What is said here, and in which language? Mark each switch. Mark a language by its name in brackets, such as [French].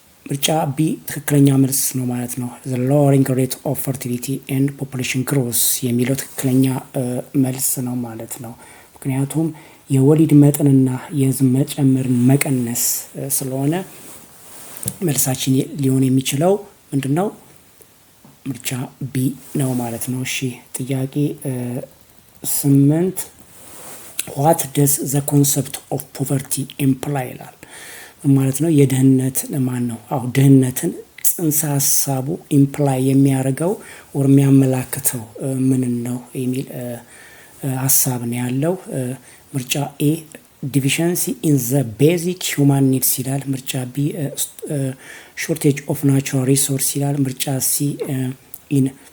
[Amharic] ምርጫ ቢ ትክክለኛ መልስ ነው ማለት ነው። [English] the lowering rate of fertility and population growth [Amharic] የሚለው ትክክለኛ መልስ ነው ማለት ነው። ምክንያቱም የወሊድ መጠንና የህዝብ መጨመርን መቀነስ ስለሆነ መልሳችን ሊሆን የሚችለው ምንድነው? ምርጫ ቢ ነው ማለት ነው። እሺ ጥያቄ [English] 8 what does the concept of poverty imply [Amharic] ይላል ማለት ነው። የድህነት ማን ነው? አው ድህነትን ጽንሰ ሐሳቡ ኢምፕላይ የሚያደርገው ወር የሚያመላክተው ምን ነው የሚል ሐሳብ ነው ያለው። ምርጫ ኤ [English] deficiency in the basic human needs [Amharic] ይላል። ምርጫ ቢ [English] shortage of natural resource [Amharic] ይላል። ምርጫ ሲ in